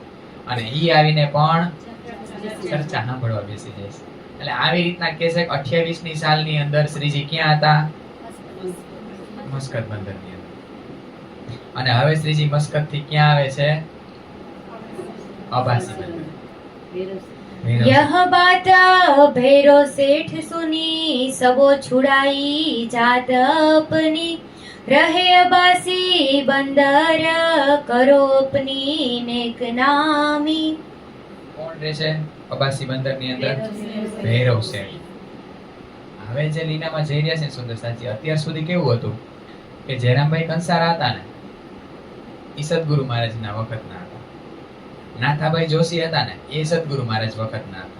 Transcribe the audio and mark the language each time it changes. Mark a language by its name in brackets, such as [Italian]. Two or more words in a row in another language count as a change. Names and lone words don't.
[Gujarati] અને ઈ આવીને પણ ચર્ચા સાંભળવા બેસી જાય છે. એટલે આવી રીતના કહે છે કે 28મી સાલની અંદર શ્રીજી ક્યાં હતા? મસ્કત બંદરની અંદર. અને હવે શ્રીજી મસ્કત થી ક્યાં આવે છે? અબાસી બંદર. [Hindi] यह बात भैरो सेठ सुनी, सबो छुड़ाई जात अपनी, रहे अबासी बंदर करो अपनी नेक नामी. [Gujarati] કોણ રહે છે અબાસી બંદરની અંદર? ભૈરવ શેઠ. હવે જે લીલામાં જઈ રહ્યા છે સુંદર સાચી, અત્યાર સુધી કેવું હતું કે જયરામભાઈ કંસારા હતા ને એ સદગુરુ મહારાજના વખતના હતા. નાથાભાઈ જોશી હતા ને એ સદગુરુ મહારાજ વખતના હતા.